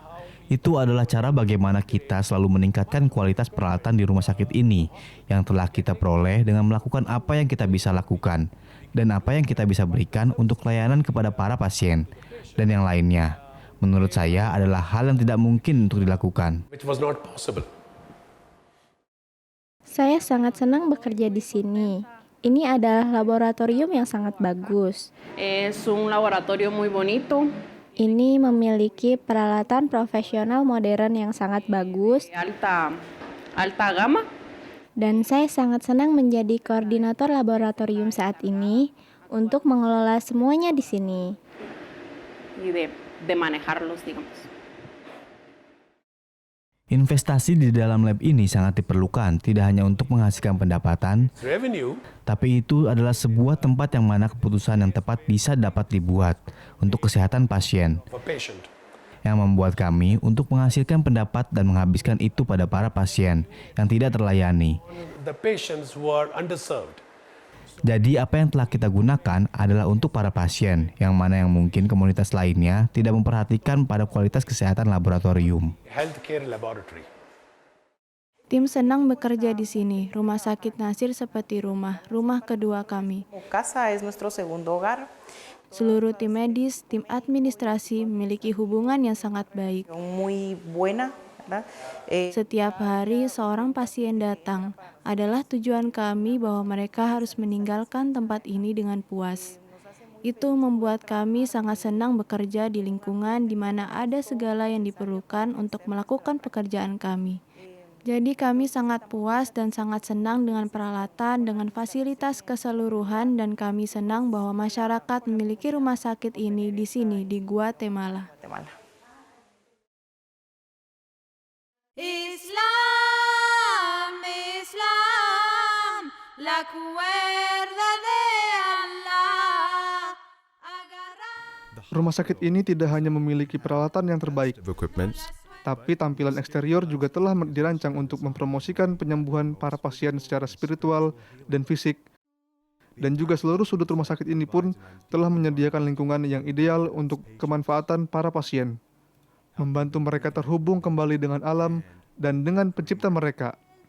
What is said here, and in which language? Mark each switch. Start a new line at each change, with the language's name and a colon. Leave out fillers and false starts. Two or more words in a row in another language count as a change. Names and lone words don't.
Indonesian: Itu adalah cara bagaimana kita selalu meningkatkan kualitas peralatan di rumah sakit ini yang telah kita peroleh dengan melakukan apa yang kita bisa lakukan dan apa yang kita bisa berikan untuk layanan kepada para pasien dan yang lainnya. Menurut saya adalah hal yang tidak mungkin untuk dilakukan. Saya sangat senang bekerja di sini. Ini adalah laboratorium yang sangat bagus.
Spanish: Es un laboratorio muy bonito.
Indonesian: Ini memiliki peralatan profesional modern yang sangat bagus.
Spanish: Alta gama.
Indonesian: Dan saya sangat senang menjadi koordinator laboratorium saat ini untuk mengelola semuanya di sini.
Spanish: Y de manejarlos, digamos.
Indonesian: Investasi di dalam lab ini sangat diperlukan, tidak hanya untuk menghasilkan pendapatan, tapi itu adalah sebuah tempat yang mana keputusan yang tepat bisa dapat dibuat untuk kesehatan pasien, yang membuat kami untuk menghasilkan pendapat dan menghabiskan itu pada para pasien yang tidak terlayani. Jadi apa yang telah kita gunakan adalah untuk para pasien, yang mana yang mungkin komunitas lainnya tidak memperhatikan pada kualitas kesehatan laboratorium. Tim senang bekerja di sini. Rumah sakit Nasir seperti rumah kedua kami.
Spanish: Casa es nuestro segundo hogar.
Indonesian: Seluruh tim medis, tim administrasi memiliki hubungan yang sangat baik.
Spanish: Muy buena.
Indonesian: Setiap hari seorang pasien datang. Adalah tujuan kami bahwa mereka harus meninggalkan tempat ini dengan puas. Itu membuat kami sangat senang bekerja di lingkungan di mana ada segala yang diperlukan untuk melakukan pekerjaan kami. Jadi kami sangat puas dan sangat senang dengan peralatan, dengan fasilitas keseluruhan, dan kami senang bahwa masyarakat memiliki rumah sakit ini di sini, di Guatemala.
Spanish: Islam, Islam, la cuerda de Allah.
Indonesian: Rumah sakit ini tidak hanya memiliki peralatan yang terbaik, tapi tampilan eksterior juga telah dirancang untuk mempromosikan penyembuhan para pasien secara spiritual dan fisik. Dan juga seluruh sudut rumah sakit ini pun telah menyediakan lingkungan yang ideal untuk kemanfaatan para pasien, membantu mereka terhubung kembali dengan alam dan dengan pencipta mereka.